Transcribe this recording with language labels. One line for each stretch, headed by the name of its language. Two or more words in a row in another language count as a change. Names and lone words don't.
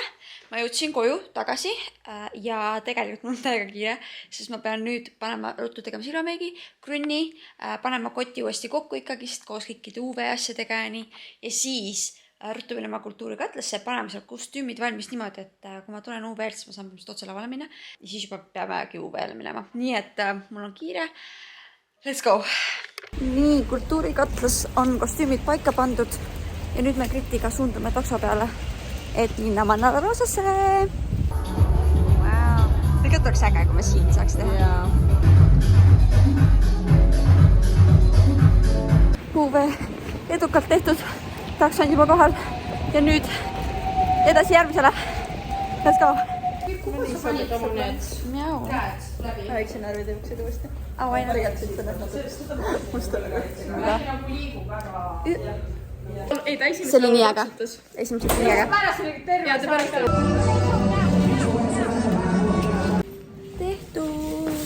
Estonian: Ma jõudsin koju tagasi ja tegelikult mul on täiega kiire, sest ma pean nüüd panema ruttu tegema silmameigi, krünni, panema koti uuesti kokku ikkagist koos kõikide UV asjadega ja nii. Ja siis ruttu minema kultuurikatlasse, paneme seal kostüümid valmis niimoodi, et kui ma tulen UV-lt, siis ma saan põhimõtteliselt otse lavale minna ja siis juba peamegi UV-le minema. Nii et mul on kiire.
English: Let's go!
Estonian: Nii, kultuurikatlas on kostüümid paika pandud ja nüüd me Kritiga suundume takso peale, et minna Manala Rosasse. Wow. Tegelikult oleks äge, kui me siin saaks teha. UV edukalt tehtud. Takso on juba kohal ja nüüd edasi järgmisele.
English: Let's go!
Estonian: Kuhu sa panid oma need Mjau. käed läbi? Väikse närvi tõuksid uuesti. Aina. Nagu liigub väga. Ei, ta esimesed See oli nii äge. Esimesed nii äge. Pärast oli terve. Ja ta pärast oli. Tehtud.